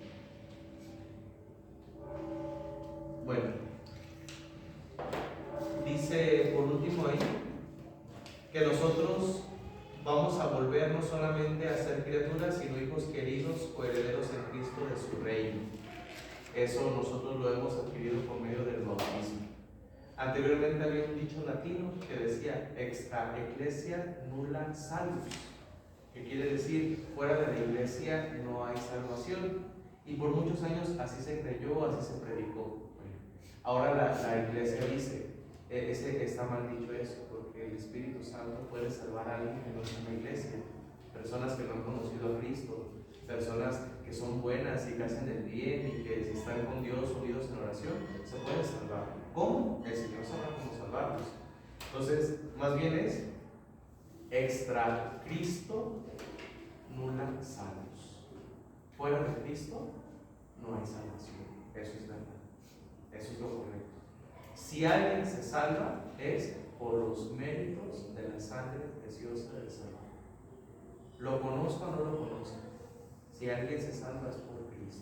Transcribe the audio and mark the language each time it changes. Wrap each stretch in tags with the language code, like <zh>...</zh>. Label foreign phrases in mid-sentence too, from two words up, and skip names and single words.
<es>Bueno, dice por último ahí que nosotros vamos a volver no solamente a ser criaturas, sino hijos queridos o herederos en Cristo de su reino. Eso nosotros lo hemos adquirido por medio del bautismo. Anteriormente había un dicho latino que decía</es> <la>extra ecclesia nulla salus,</la> <es>que quiere decir fuera de la iglesia no hay salvación. Y por muchos años así se creyó, así se predicó. Ahora la iglesia dice, está mal dicho eso, porque el Espíritu Santo puede salvar a alguien que no es una iglesia. Personas que no han conocido a Cristo, personas que son buenas y que hacen el bien y que si están con Dios unidos en oración, se pueden salvar. ¿Cómo? El Señor sabrá cómo salvarlos. Entonces, más bien es</es> <la>extra Cristo nulla salus.</la> <es>Fuera de Cristo no hay salvación. Eso es verdad. Eso es lo correcto. Si alguien se salva es por los méritos de la sangre preciosa del Salvador. Lo conozco o no lo conozco. Si alguien se salva es por Cristo.</es>